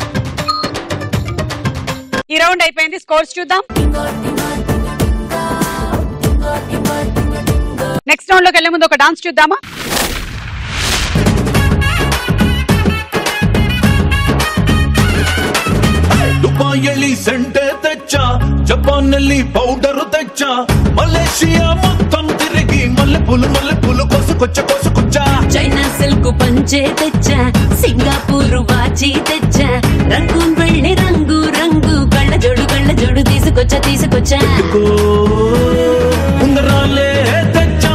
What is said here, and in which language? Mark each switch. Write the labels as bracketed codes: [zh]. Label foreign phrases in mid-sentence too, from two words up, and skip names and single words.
[te] ఈ రౌండ్ అయిపోయింది, స్కోర్స్ చూద్దాం. [en] next round [te] లోకి వెళ్లే ముందు ఒక డాన్స్ చూద్దామా? దుబాయిలో సెంటే తెచ్చా, జపాన్‌లో పౌడర్ తెచ్చా, ಮಲೇಷಿಯಾ మొత్తం తిరిగి మల్లె పూలు కోసుకొచ్చ, చైనా సిల్క్ పంచే తెచ్చా, సింగపూర్ వాచి తెచ్చా, రంగూన్ వెళ్ళి రంగు రంగు కళ్ళ జోడు తీసుకొచ్చా, ఉంగరాలే తెచ్చా,